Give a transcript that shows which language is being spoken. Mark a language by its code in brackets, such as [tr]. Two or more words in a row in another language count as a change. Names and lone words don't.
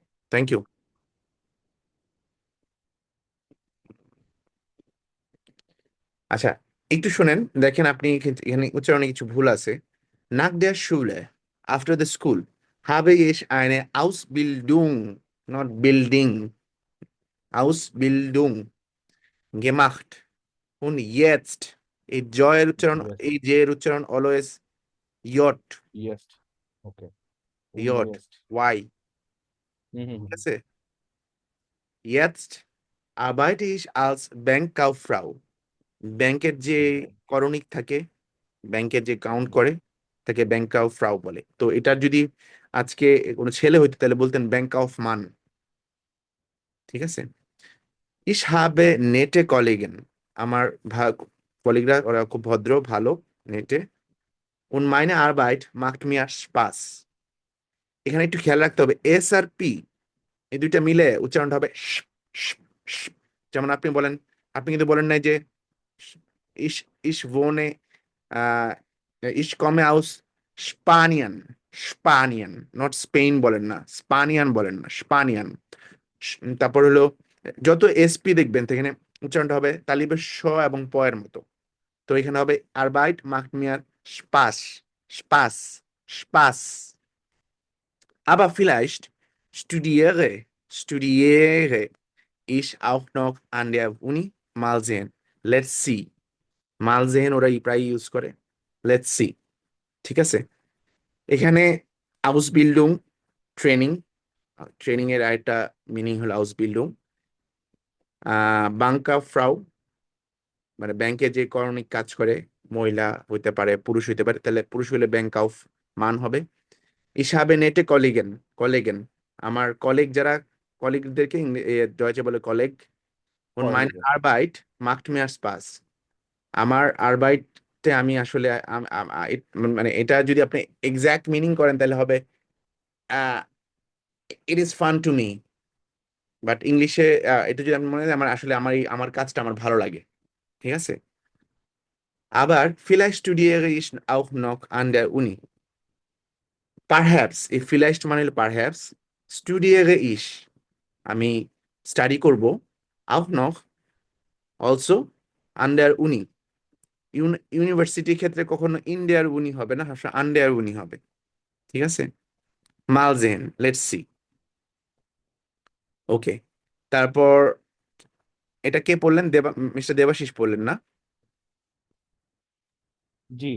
[en] Thank you. [bn] আচ্ছা, একটু শোনেন, দেখেন আপনি এখানে উচ্চারণে কিছু ভুল আছে। [de] Nach der Schule, [en] after the school, [de] habe ich eine Ausbildung, [en] not building, [de] Ausbildung gemacht. Und jetzt, [bn] এই জয়ের উচ্চারণ, [en] Yes. [bn] এই জের উচ্চারণ অলওয়েজ ইয়ট, [en] Yes. Okay. [bn] ইয়ট, [en] Yes. [bn] ওয়াই, ঠিক Mm-hmm. আছে? [de] Jetzt arbeite ich als Bankkauffrau. [bn] ব্যাংকের যে করণিক থাকে, ব্যাংকের যে কাউন্ট করে, তাকে ব্যাংক অফ ফ্রাউ বলে। তো এটার যদি আজকে কোনো ছেলে হইতো তাহলে বলতেন ব্যাংক অফ মান, ঠিক আছে? [de] Ich habe nette Kollegen, [bn] আমার কলিগরা ওরা খুব ভদ্র, ভালো, নেটে। [de] Und meine Arbeit macht mir Spaß. [bn] এখানে একটু খেয়াল রাখতে হবে, এস আর পি এই দুইটা মিলে উচ্চারণটা হবে শ, শ, শ। যেমন আপনি বলেন, আপনি কিন্তু বলেন নাই যে [de] ich ich wohne ich komme aus Spanien, [bn] স্পানিয়ান, নট স্পেন বলেন না, স্পানিয়ান বলেন না, স্পানিয়ান। তারপর হলো যত এসপি দেখবেন তো এখানে উচ্চারণটা হবে তালিবের স এবং প এর মতো। তো এখানে হবে [de] Arbeit macht mir Spaß, Spaß, Spaß. Aber vielleicht studiere ich auch noch an der Uni. Mal sehen. [en] Let's see. [de] Mal sehen [bn] ওরা প্রায় ইউজ করে। [en] Let's see. [bn] ঠিক আছে? এখানে আউসবিল্ডিং, ট্রেনিং, ট্রেনিং এর আরেকটা মিনিং হলো আউসবিল্ডিং। বাংকা ফ্রাউ মানে ব্যাংকে যে করণিক কাজ করে, মহিলা হইতে পারে, পুরুষ হইতে পারে, তাহলে পুরুষ হইলে ব্যাংক অফ মান হবে। [de] Ich habe nette Kollegen, Kollegen [bn] আমার কলিগ যারা, কলিগদেরকে ডয়েচে বলে কলেগ। [de] Und meine [en] Colleague. [de] Arbeit macht mir Spaß. [bn] আমার আরবাইটে আমি আসলে মানে এটা যদি আপনি এক্সাক্ট মিনিং করেন তাহলে হবে [en] it is fun to me. [bn] বাট ইংলিশে এটা যদি আমি মনে হয় আমার আসলে আমার কাজটা আমার ভালো লাগে, ঠিক আছে? আবার [de] vielleicht studiere ich auch noch an der Uni. [en] Perhaps, [bn] এই vielleicht মানে হলো perhaps, [de] studiere ich [bn] আমি স্টাডি করব, [de] auch noch also an der Uni, [bn] ইউনিভার্সিটির ক্ষেত্রে কখনো ইন্ডিয়ার উনি হবে না, সবসময় আন্ডার উনি হবে, ঠিক আছে? [de] Mal sehen, [en] Let's see. [bn] ওকে, তারপর এটা কে পড়লেন? মিস্টার দেবাশিস পড়লেন না? জি।